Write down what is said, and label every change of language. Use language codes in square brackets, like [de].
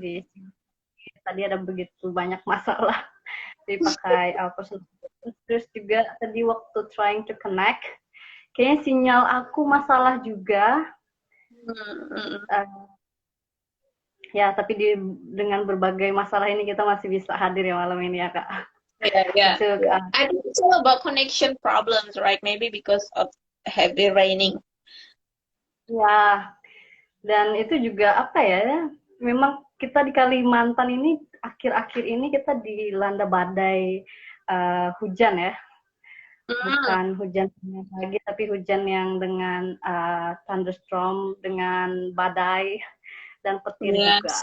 [id] di tadi ada begitu banyak masalah dipakai personal terus juga tadi waktu [en] trying to connect [id] kayaknya sinyal aku masalah juga. Hmm. uh, ya tapi dengan berbagai masalah ini kita masih bisa hadir ya malam ini ya Kak. [en] Yeah, yeah. [id] Itu [en] I think it's all about connection problems, right? Maybe because of heavy raining. [id] ya. Dan itu juga apa ya, memang kita di Kalimantan ini akhir-akhir ini kita dilanda badai hujan ya, Hmm. bukan hujan lagi tapi hujan yang dengan thunderstorm, dengan badai dan petir juga.